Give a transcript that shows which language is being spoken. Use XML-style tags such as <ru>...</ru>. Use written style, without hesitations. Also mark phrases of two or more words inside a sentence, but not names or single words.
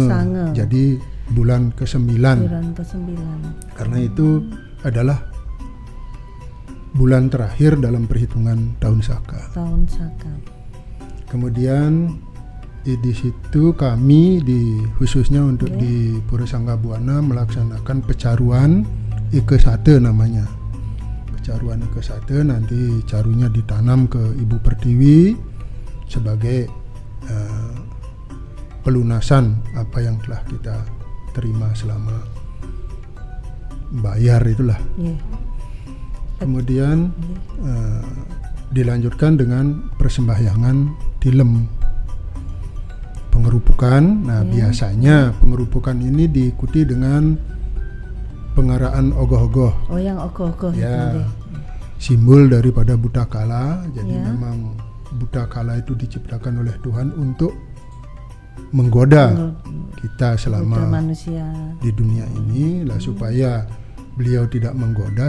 <id>Jadi bulan ke-9. Karena itu adalah bulan terakhir dalam perhitungan tahun Saka. Kemudian di situ kami khususnya untuk di Pura Sanggabuana melaksanakan pecaruan Ike Sate namanya. Pecaruan Ike Sate, nanti carunya ditanam ke Ibu Pertiwi sebagai pelunasan apa yang telah kita terima selama bayar itulah. Kemudian dilanjutkan dengan persembahyangan Tilem, pengerupukan. Nah, biasanya pengerupukan ini diikuti dengan pengaraan ogoh-ogoh. Yang ogoh-ogoh itu simbol daripada Butakala. Jadi memang Butakala itu diciptakan oleh Tuhan untuk menggoda kita selama manusia di dunia ini lah, supaya beliau tidak menggoda.</id>